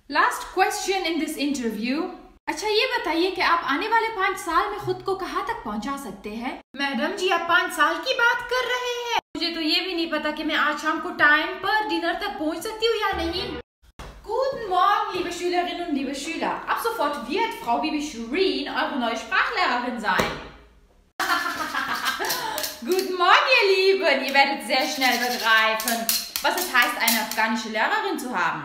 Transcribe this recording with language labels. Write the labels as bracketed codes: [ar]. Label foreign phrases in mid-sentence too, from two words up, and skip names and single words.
[en] Last question in this interview. [hi] अच्छा ये बताइए कि आप आने वाले 5 साल में खुद को कहाँ तक पहुँचा सकते हैं? मैडम जी, आप 5 साल की बात कर रहे हैं? मुझे तो ये भी नहीं पता कि मैं आज शाम को टाइम पर डिनर तक पहुँच सकती हूँ या नहीं। [de] Guten Morgen, liebe Schülerinnen und liebe Schüler. Ab sofort wird Frau Bibi Shirin eure neue Sprachlehrerin sein. Guten Morgen, ihr Lieben. Ihr werdet sehr schnell begreifen, was es heißt, eine afghanische Lehrerin zu haben.